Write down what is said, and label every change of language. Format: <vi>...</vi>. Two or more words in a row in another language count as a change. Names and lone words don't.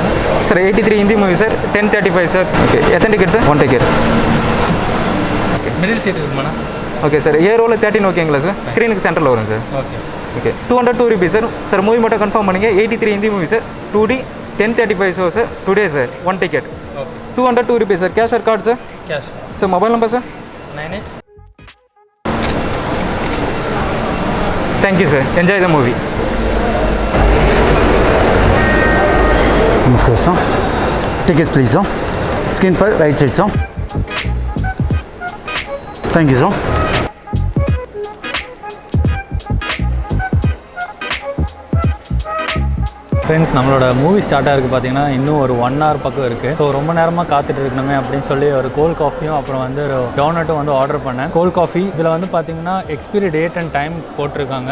<en>Sir. 83 Hindi movie sir. 10:35 sir. OK. एतन ticket sir? 1 ticket.</en> <ta>ஓகே. மிடில் சீட் இருக்குமாண்ணா? ஓகே சார். ஏ ரோவில் 13 ஓகேங்களா சார்? ஸ்க்ரீனுக்கு சென்டரில் வரும் சார். ஓகே ஓகே. 202 rupees சார். சார் மூவி மட்டும் கன்ஃபார்ம் பண்ணுங்க. 83</ta> <en>Hindi movie</en> <ta>சார்.</ta> <en>2D 10:35 show sir. Today sir. 1 ticket.</en> <ta>ஓகே. 202 rupees சார்.</ta> <en>cash or card sir?</en> <ta>கேஷ். சார்</ta> <en>mobile number</en> <ta>சார்? 98.</ta> <en>Thank you sir. Enjoy the movie.</en> <hi>नमस्कार सर.</hi> <en>Tickets please sir. Screen पर right side sir. Thank you sir.</en> <ta>ஃப்ரெண்ட்ஸ், நம்மளோட மூவி ஸ்டார்ட் ஆகிருக்கு பார்த்தீங்கன்னா இன்னும் ஒரு 1 hour பக்கம் இருக்குது. ஸோ ரொம்ப நேரமாக காத்துட்டு இருக்கணுமே அப்படின்னு சொல்லி ஒரு</ta> <en>cold coffee-உம்</en> <ta>அப்புறம் வந்து ஒரு டோனட்டும் வந்து ஆர்டர் பண்ணேன்.</ta> <en>cold coffee</en> <ta>இதில் வந்து பார்த்தீங்கன்னா</ta> <en>expiry date and time</en> <ta>போட்டிருக்காங்க.</ta>